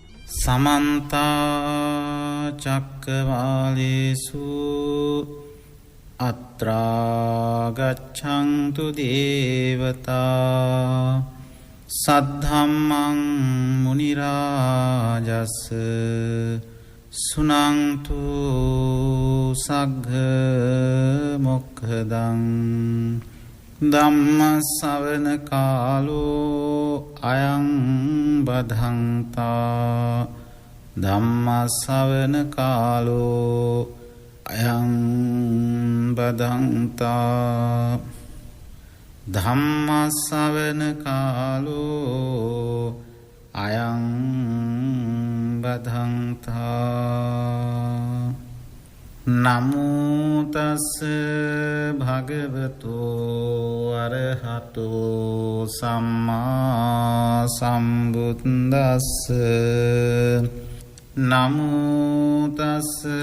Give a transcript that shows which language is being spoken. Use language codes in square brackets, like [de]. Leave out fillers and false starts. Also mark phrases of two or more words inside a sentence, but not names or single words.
[pi] समन्ता चक्रवालेषु अत्रा गच्छन्तु देवता सद्धम्मं मुनिराजस् सुनन्तु सग्घ मोक्खदं ධම්මස්සවන කාලෝ අයං බදන්තා ධම්මස්සවන කාලෝ අයං බදන්තා ධම්මස්සවන කාලෝ අයං බදන්තා නමෝ තස්ස භගවතු අරහතෝ සම්මා සම්බුද්දස්ස නමෝ තස්ස